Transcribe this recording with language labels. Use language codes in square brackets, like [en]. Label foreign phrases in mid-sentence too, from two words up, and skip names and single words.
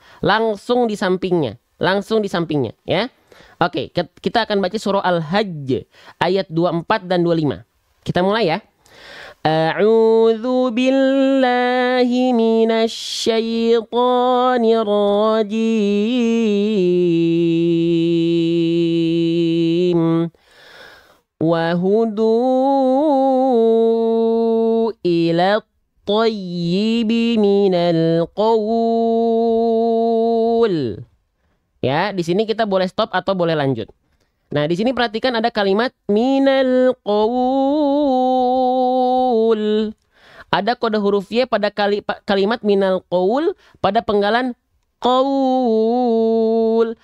[id] Langsung di sampingnya, ya. Oke, kita akan baca surah Al-Hajj ayat 24 dan 25. Kita mulai ya. [ar] أعوذ بالله من الشيطان الرجيم. وهدوا إلى الطيب من القول. [id] Ya, di sini kita boleh stop atau boleh lanjut. Nah, di sini perhatikan ada kalimat [ar] من القول. [id] Ada kode huruf Y pada kalimat [ar] من القول [id] pada penggalan qaul.